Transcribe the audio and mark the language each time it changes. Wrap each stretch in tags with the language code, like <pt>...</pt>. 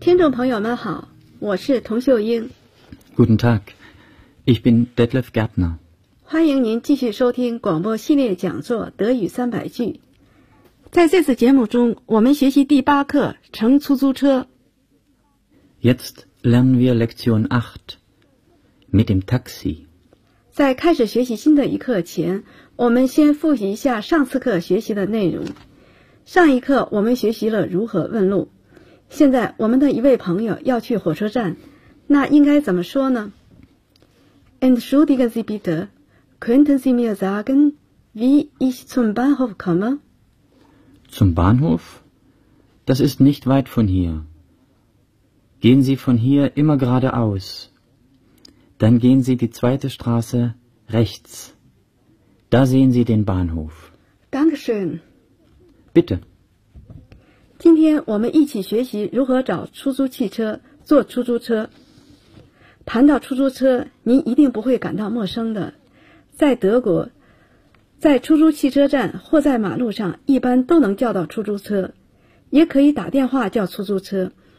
<zh>朋友们好，我是童秀英。</zh> <de>Guten Tag, ich bin Detlef Gärtner。</de> <zh>欢迎您继续收听广播系列讲座《德语三百句》。在这次节目中，我们学习第八课《乘出租车》。</zh> <de>Jetzt lernen wir Lektion 8 mit dem Taxi。</de> <zh>在开始学习新的一课前，我们先复习一下上次课学习的内容。上一课我们学习了如何问路。现在我们的一位朋友要去火车站，那应该怎么说呢 ？</zh> <de>Entschuldigen Sie bitte, könnten Sie mir sagen, wie ich zum Bahnhof komme? Zum Bahnhof? Das ist nicht weit von hier. Gehen Sie von hier immer geradeaus. Dann gehen Sie die zweite Straße rechts. Da sehen Sie den Bahnhof. Dankeschön. Bitte.</de> <zh>今天我们一起学习如何找出租汽车、坐出租车。谈到出租车，您一定不会感到陌生的。在德国，在出租汽车站或在马路上，一般都能叫到出租车，也可以打电话叫出租车。</zh>